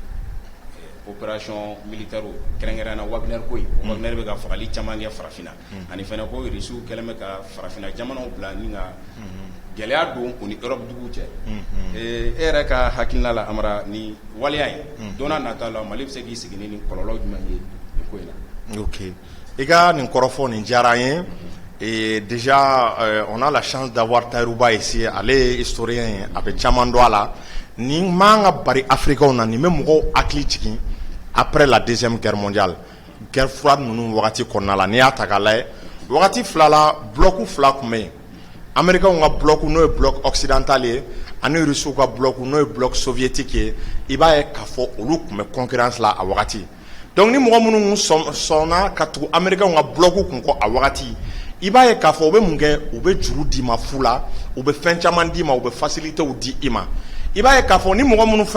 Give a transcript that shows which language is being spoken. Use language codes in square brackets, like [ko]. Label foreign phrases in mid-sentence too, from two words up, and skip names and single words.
[fr] opération militaire [bm] kɛrɛnkɛrɛnnenya Wagner ko in Wagner bɛ ka fagali caman kɛ farafinna ani fɛnɛ ko Rusiw kɛlen bɛ ka farafinna jamanaw bila ni ka gɛlɛya don u ni Europe dugu cɛ e yɛrɛ ka hakilina la Amara ni waleya in don n'a nata la Mali bɛ se k'i sigi ni kɔlɔlɔ jumɛn ye nin ko in na. Ok i ka nin kɔrɔfɔ nin diyara n ye [fr] et déjà on a la chance d'avoir Tayiruba ici [bm] ale ye historien ye a bɛ caman dɔn a la ni man ka bari Africains na nin bɛ mɔgɔw hakili jigin [fr] après la deuxième guerre mondiale guerre froide [bm] ninnu wagati kɔnɔna la n'i y'a ta k'a lajɛ wagati fila la bloc fila tun bɛ yen Américains ka bloc n'o ye [fr] bloc occidental [bm] ye ani Rusiw ka bloc n'o ye [fr] bloc soviétique [bm] ye i b'a ye k'a fɔ olu tun bɛ concurrence la a wagati donc ni mɔgɔ minnu sɔnna ka tugu Américains ka bloc kun kɔ a wagati i b'a ye k'a fɔ u bɛ mun kɛ u bɛ juru d'i ma fu la u bɛ fɛn caman d'i ma u bɛ facilités di i ma i b'a ye k'a fɔ ni mɔgɔ minnu fana